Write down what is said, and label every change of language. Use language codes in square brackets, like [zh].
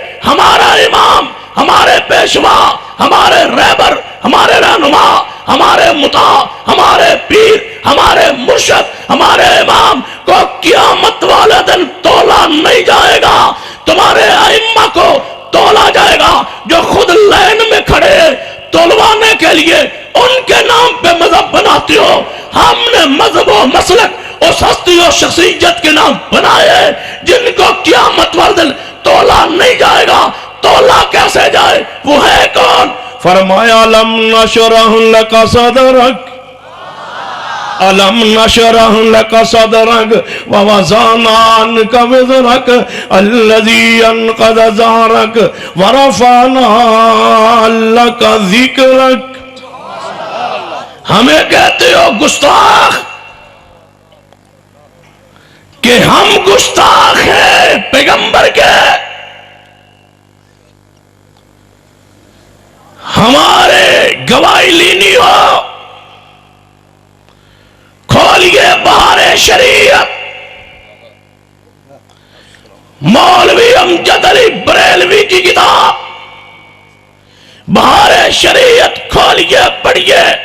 [ur] ہمارا امام، ہمارے پیشوا، ہمارے رہبر، ہمارے رہنما، ہمارے مطاع، ہمارے پیر، ہمارے مرشد، ہمارے امام کو قیامت والے دن تولا نہیں جائے گا۔ تمہارے ائمہ کو تولا جائے گا جو خود لین میں کھڑے تولوانے کے لیے ان کے نام پہ مذہب بناتی ہو۔ ہم نے مذہب و مسلک اس ہستی و شخصیت کے نام بنائے جن کو قیامت والے دن تولا نہیں جائے گا۔ تولا کیسے جائے؟ وہ ہے کون؟ فرمایا [ar] لم نشرح لک صدرک، ألم نشرح لك صدرك ووضعنا عنك وزرك الذي أنقض ظهرك ورفعنا لك ذكرك۔ [ur] ہمیں کہتے ہو گستاخ کہ ہم گستاخ ہیں پیغمبر کے، ہمارے گواہی لینی ہو، کھولیے بہار شریعت، مولوی امجد علی بریلوی کی کتاب بہار شریعت کھولیے پڑھیے،